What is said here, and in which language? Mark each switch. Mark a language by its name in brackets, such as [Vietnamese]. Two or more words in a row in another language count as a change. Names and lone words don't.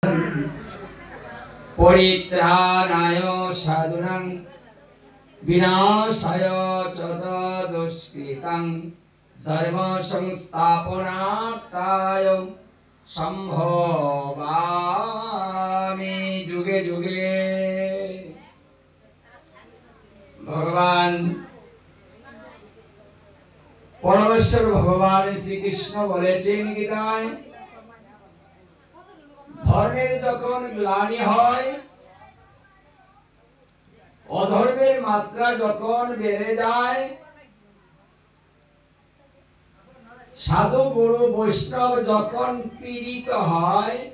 [Sanskrit] পরিত্রাণায় সাধুনাং বিনাশায় চ দুষ্কৃতাং ধর্ম সংস্থাপনার্থায় সম্ভবামি যুগে যুগে। [Bangla] ভগবান পরমেশ্বর ভগবান শ্রীকৃষ্ণ বলেছেন গীতায়, ধর্মের যখন গ্লানি হয়, অধর্মের মাত্রা যখন বেড়ে যায়, সাধু গুরু বৈষ্ণব যখন পীড়িত হয়,